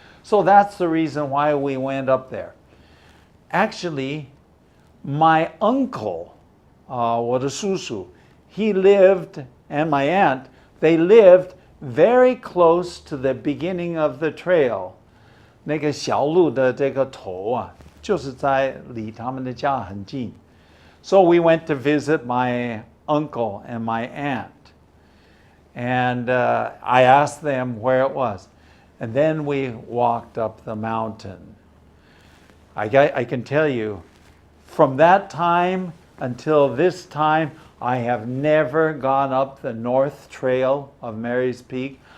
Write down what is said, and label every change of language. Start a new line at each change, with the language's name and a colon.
English: So that's the reason why we went up there. Actually, my uncle, 我的叔叔, he lived, and my aunt, they lived very close to the beginning of the trail.
Chinese: 那个小路的这个头啊，就是在离他们的家很近。
English: So we went to visit my uncle and my aunt. And I asked them where it was. And then we walked up the mountain. I can tell you, from that time until this time, I have never gone up the North Trail of Mary's Peak.